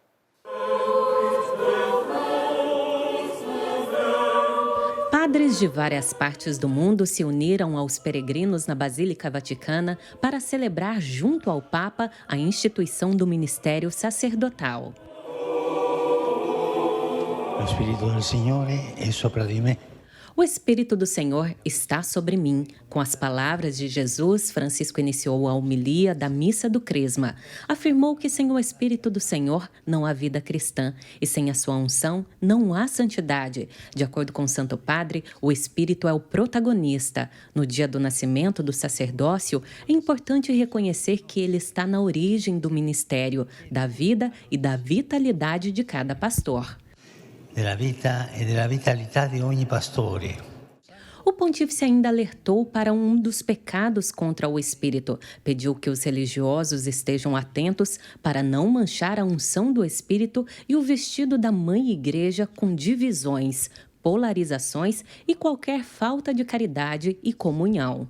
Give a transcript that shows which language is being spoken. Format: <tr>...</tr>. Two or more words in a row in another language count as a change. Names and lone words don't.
<pt>Padres de várias partes do mundo se uniram aos peregrinos na Basílica Vaticana para celebrar junto ao Papa a instituição do ministério sacerdotal. O Espírito do Senhor é</pt> <it>sopra di me.</it> <pt>O Espírito do Senhor está sobre mim. Com as palavras de Jesus, Francisco iniciou a homilia da Missa do Crisma. Afirmou que sem o Espírito do Senhor não há vida cristã e sem a sua unção não há santidade. De acordo com o Santo Padre, o Espírito é o protagonista. No dia do nascimento do sacerdócio, é importante reconhecer que ele está na origem do ministério, da vida e da vitalidade de cada pastor.</pt> <it>Della vita e della vitalità di ogni pastore.</it> <pt>O pontífice ainda alertou para um dos pecados contra o Espírito. Pediu que os religiosos estejam atentos para não manchar a unção do Espírito e o vestido da Mãe Igreja com divisões, polarizações e qualquer falta de caridade e comunhão.</pt>